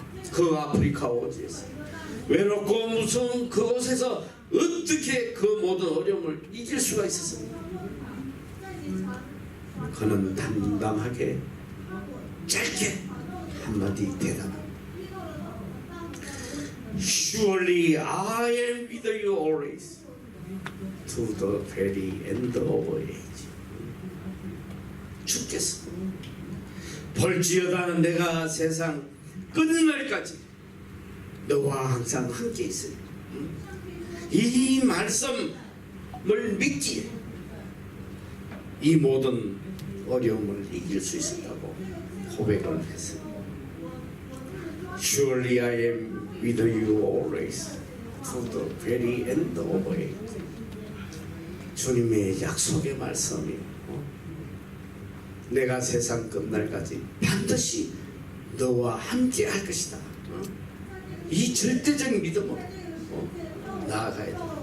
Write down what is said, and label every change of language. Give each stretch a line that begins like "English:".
Korean: 그 아프리카 오지에서 외롭고 무서운 그곳에서 어떻게 그 모든 어려움을 이길 수가 있었습니까? 그는 담담하게 짧게 한마디 대답합니다.
English: Surely I am with you always to the very end of age.
Korean: 죽겠어. 볼지어다 내가 세상 끝날까지 너와 항상 함께 있으리. 이 말씀을 믿기에 이 모든 어려움을 이길 수 있었다고 고백을 했어요.
English: Surely I am with you always to the very end of it.
Korean: 주님의 약속의 말씀이요. 내가 세상 끝날까지 반드시 너와 함께 할 것이다. 이 절대적 믿음으로 나아가야 돼.